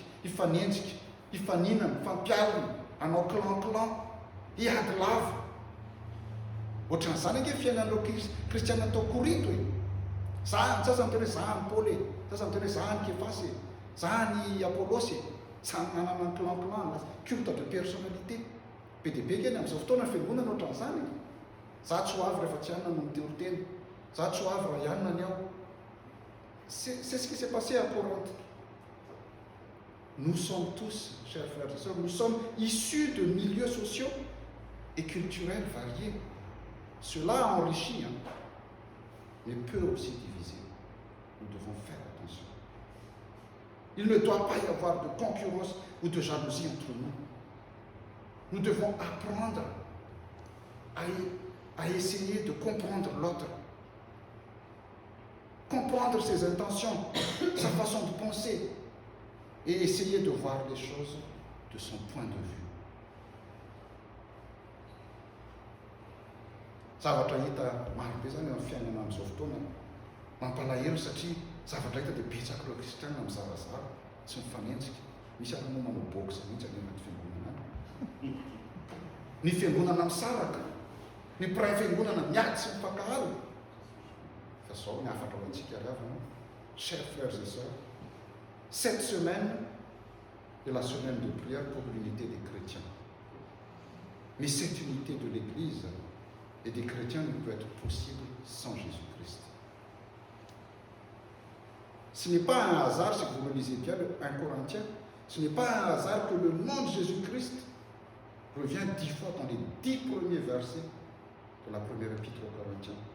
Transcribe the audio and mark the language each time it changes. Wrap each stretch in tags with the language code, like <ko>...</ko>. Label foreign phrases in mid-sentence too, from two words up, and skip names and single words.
<mg>Ifanenjika, ifaninana, ifampialina, anao clan, hiady lava. Ohatran'izany ange fiainanao kristiana tao Korinto e. Sasany tena zany Paul e, sasany tena zany Kefasy, zany Apolosy, samy manana ny clan,</mg> <fr>culte de personnalité.</fr> <mg>Be dia be kely amin'izao fotoana fiangonana ohatran'izany. Za tsy ho avy rehefa tsy hanina no miteny teny. Za tsy ho avy raha ihanina ny aho.</mg> <fr>C'est ce qui s'est passé à Corinthe. Nous sommes tous, chers frères et sœurs, nous sommes issus de milieux sociaux et culturels variés. Cela enrichit, mais peut aussi diviser. Nous devons faire attention. Il ne doit pas y avoir de concurrence ou de jalousie entre nous. Nous devons apprendre à essayer de comprendre l'autre. Comprendre ses intentions, sa façon de penser, et essayer de voir les choses de son point de vue.</fr> <mg>Zavatra hita marobe zany amin'ny fiainana amin'izao fotoana mampalahelo satria zavatra hita dia betsaka ireo kristiana amin'ny zarazara tsy mifanenjika. Misy ary moa manao boxe mihitsy any anaty fiangonana any. Ny fiangonana misaraka, ny mpiray fiangonana miady sy mifankahaly. Fa zao ny afatra ho antsika ariavana.</mg> <fr>Chers frères et sœurs, cette semaine est la semaine de prière pour l'unité des chrétiens. Mais cette unité de l'Église et des chrétiens ne peut être possible sans Jésus-Christ. Ce n'est pas un hasard, si vous relisez bien le 1 Corinthiens, ce n'est pas un hasard que le nom de Jésus-Christ revient 10 fois dans les 10 premiers versets de la première épître aux Corinthiens.</fr>